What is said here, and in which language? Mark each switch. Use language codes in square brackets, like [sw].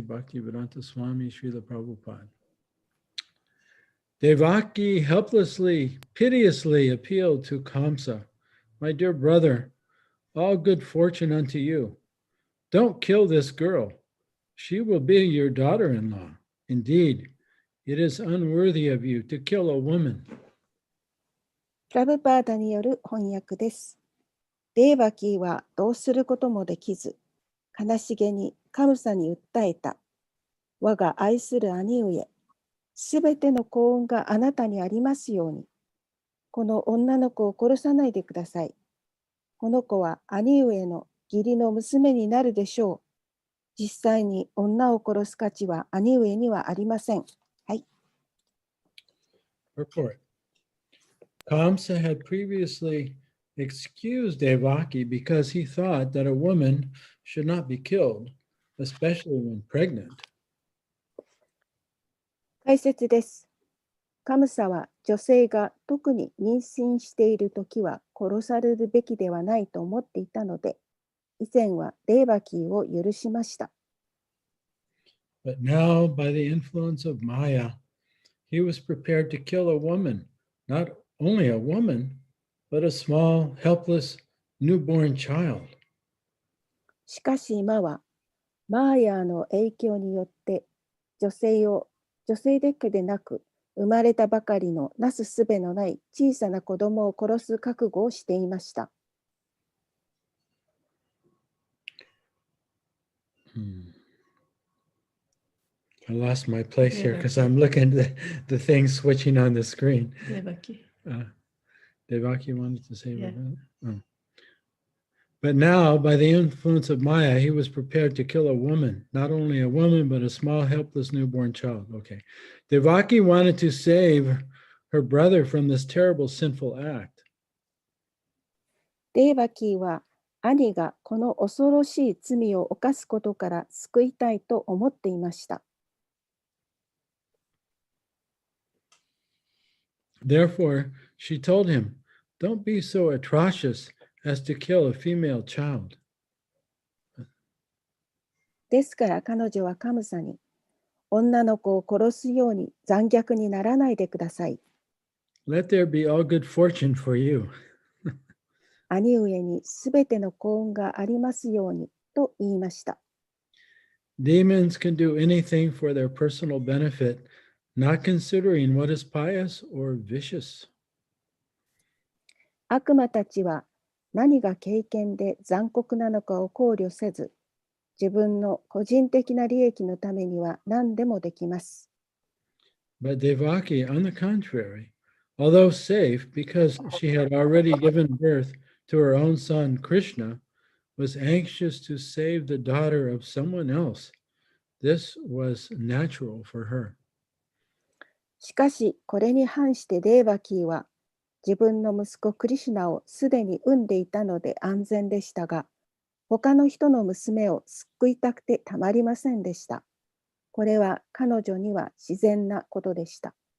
[en] Bhaktivedanta Swami Srila Prabhupada. Devaki helplessly, piteously appealed to Kamsa, my dear brother, all good fortune unto you. Don't kill this girl. She will be your daughter-in-law. Indeed, it is unworthy of you to kill a woman. [ja] プラブパーダによる翻訳です。デーバキーはどうすることもできず、悲しげにカムサに訴えた。我が愛する兄上、すべての幸運があなたにありますように。この女の子を殺さないでください。この子は兄上の義理の娘になるでしょう。実際に女を殺す価値は兄上にはありません。はい。 [en] Report. Kamsa had previously excused Devaki because he thought that a woman should not be killed, especially when pregnant. [ja] 解説です。カムサは女性が特に妊娠しているときは殺されるべきではないと思っていたので、以前はデーバキーを許しました。 [en] But now, by the influence of Maya, he was prepared to kill a woman, not only a woman, but a small, helpless, newborn child. [ja] しかし今は、マーヤーの影響によって女性だけでなく、生まれたばかりのなすすべのない小さな子供を殺す覚悟をしていました。 [en] I lost my place here because I'm looking at the thing switching on the screen. [ja] デバキ。 [en] Devaki wanted to say Yeah. about it? Oh. But now, by the influence of Maya, he was prepared to kill a woman, not only a woman, but a small, helpless newborn child. Okay. Devaki wanted to save her brother from this terrible sinful act. [ja] デーバキーは兄がこの恐ろしい罪を犯すことから救いたいと思っていました。 [en] Therefore, she told him, "Don't be so atrocious as to kill a female child." [ja] ですから彼女はカムサに、女の子を殺すように残虐にならないでください。 [en] Let there be all good fortune for you. [ja] 兄上にすべての幸運がありますようにと言いました。 [en] Demons can do anything for their personal benefit, not considering what is pious or vicious. [ja] 悪魔たちは何が経験で残酷なのかを考慮せず、自分の個人的な利益のためには何でもできます。 [en] But Devaki, on the contrary, although safe because she had already given birth to her own son Krishna, was anxious to save the daughter of someone else. This was natural for her. [ja] しかし、これに反してデーバキーは、自分の息子クリシュナをすでに産んでいたので安全でしたが、他の人の娘を救いたくてたまりませんでした。これは彼女には自然なことでした。